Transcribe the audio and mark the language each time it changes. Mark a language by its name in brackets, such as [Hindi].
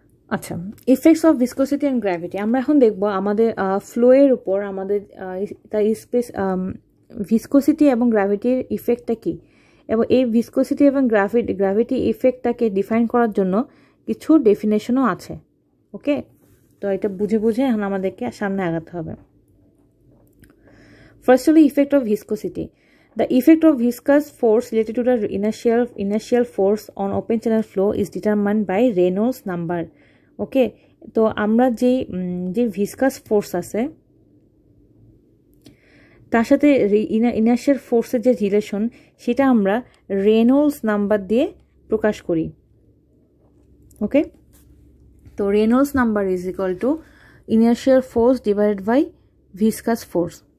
[Bangla] আচ্ছা, effects of viscosity and gravity. আমরা এখন দেখব আমাদের ফ্লোয়ের উপর আমাদের তার ভিসকোসিটি এবং গ্র্যাভিটির ইফেক্টটা কী, এবং এই ভিসকোসিটি এবং গ্র্যাভিটি ইফেক্টটাকে ডিফাইন করার জন্য কিছু ডেফিনেশনও আছে। ওকে, তো এটা বুঝে এখন আমাদেরকে সামনে আগাতে হবে। ফার্স্ট হলো effect of viscosity. [English] The effect of viscous force related to the inertial force on open channel flow is determined by Reynolds number. [Bangla] ওকে, তো আমরা যে ভিসকাস ফোর্স আছে তার সাথে ইনার্শিয়াল ফোর্সের যে রিলেশন সেটা আমরা রেনল্ডস নাম্বার দিয়ে প্রকাশ করি। [English] Okay, তো Reynolds number is equal to inertial force divided by viscous force.